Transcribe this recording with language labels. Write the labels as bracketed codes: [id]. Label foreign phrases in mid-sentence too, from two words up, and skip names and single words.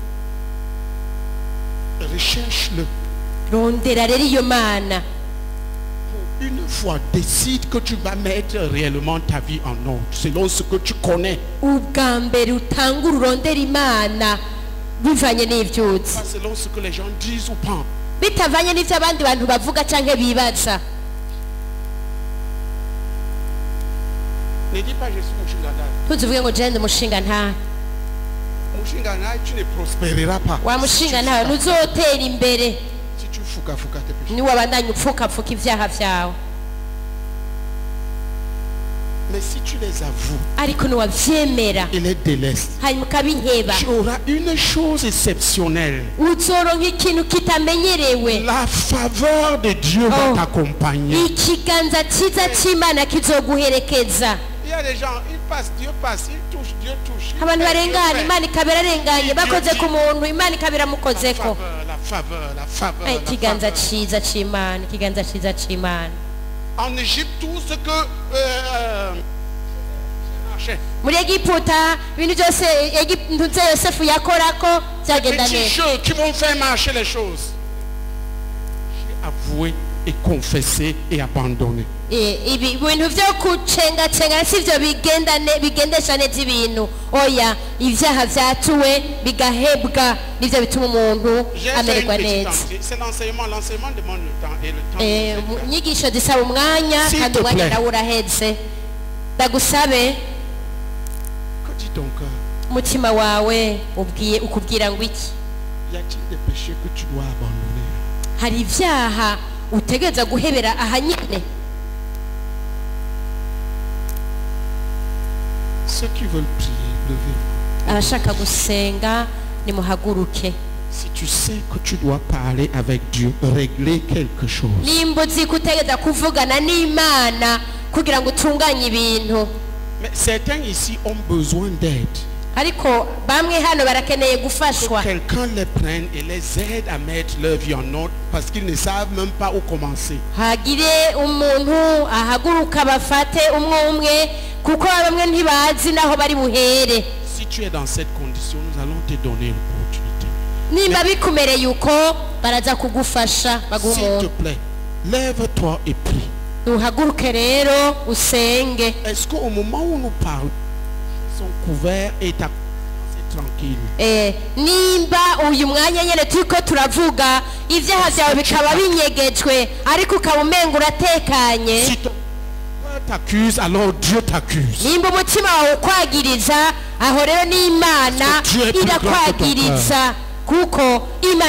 [fr] Recherche-le. [rn] rondera rero iyo mana [fr] Pour une fois, décide que tu vas mettre réellement ta vie en ordre, selon ce que tu connais. [rn] ubwa mbere utangura urondera imana bivanye n'ivyuzi [fr] Pas selon ce que les gens disent ou pensent. [rn] bitavanye n'ivyo abandi bantu bavuga canke bibaza. [fr] Ne dis pas je suis Mouchingana. [rn] ntuzivuge ngo jende mushinga ntahe [fr] Mouchingana, tu ne prospéreras pas. [rn] wa mushinga ntawe ntuzotera imbere [fr] Si tu fouka tes péchés. [rn] niwabandanya upfukapfuka ivyaha vyawe. [fr] Mais si tu les avoues [rn] ariko niwavyemera [fr] et les délaisses, [rn] hanyuma ukabiheba [fr] tu auras une chose exceptionnelle. [rn] uzoronka ikintu kitamenyerewe. [fr] La faveur de Dieu va t'accompagner. [rn] ikiganza ciza c'imana kizoguherekeza. [fr] Il y a des gens, ils passent, Dieu passe, ils touchent, Dieu touche. [rn] abantu barengana imana ikabera arenganye bakoze ku muntu imana ikabera mukozeko. [fr] La faveur. [rn] ikiganza ciza c'imana ikiganza ciza c'imana. [fr] En Égypte, tout ce que marchait. [rn] muri egiputa ibintu byose ntuze yosefu yakorako byagenda [fr] Petits [rn] neza. [fr] jeux qui vont faire marcher les choses. J'ai avoué et confessé et abandonné. [rn] ibi bintu vyo kucengacenga sivyo bigendesha neza ibintu. oya ivyaha vyatuwe bigahebwa nivyo bituma umuntu [fr] J'ai [rn] amererwa [fr] fait une petite [rn] neza. [fr] entrée. C'est l'enseignement demande le temps et le temps. [rn] inyigisho zisaba umwanya [fr] S'il [rn] kandi [fr] te [rn] umwanya [fr] plaît. [rn] nawe uraheze. ndagusabe [fr] Que dit ton cœur? [rn] umutima wawe ukubwira ngo iki? [fr] Y a-t-il des péchés que tu dois abandonner? [rn] hari ivyaha utegereza guhebera ahanyene. [fr] Ceux qui veulent prier, levez-vous. [rn] abashaka gusenga nimuhaguruke. [fr] Si tu sais que tu dois parler avec Dieu, régler quelque chose. [rn] nimba uzi ko utegereza kuvugana n'imana kugira ngo utunganye ibintu. [fr] Mais certains ici ont besoin d'aide. [rn] ariko bamwe hano barakeneye gufashwa. [fr] Quelqu'un les prenne et les aide à mettre leur vie en ordre parce qu'ils ne savent même pas où commencer. [rn] hagire umuntu ahaguruka bafate umwe kuko bamwe ntibazi naho bari buhere. [fr] Si tu es dans cette condition, nous allons te donner l'opportunité. [rn] nimba bikumereye uko baraza kugufasha baguha [fr] S'il te [rn] umuntu. [fr] plaît, lève-toi et prie. [rn] uhaguruke rero usenge. [fr] Est-ce qu'au moment où nous parlons, ils sont couverts et ta conscience est tranquille? [rn] nimba uyu mwanya nyene turiko turavuga ivyaha vyawe bikaba binyegejwe ariko ukaba umenga uratekanye. [fr] Si ton cœur t'accuse, alors Dieu t'accuse. [rn] nimba umutima wawe ukwagiriza aho rero n'imana [fr] Dieu est plus grand que ton [rn] irakwagiriza kuko imana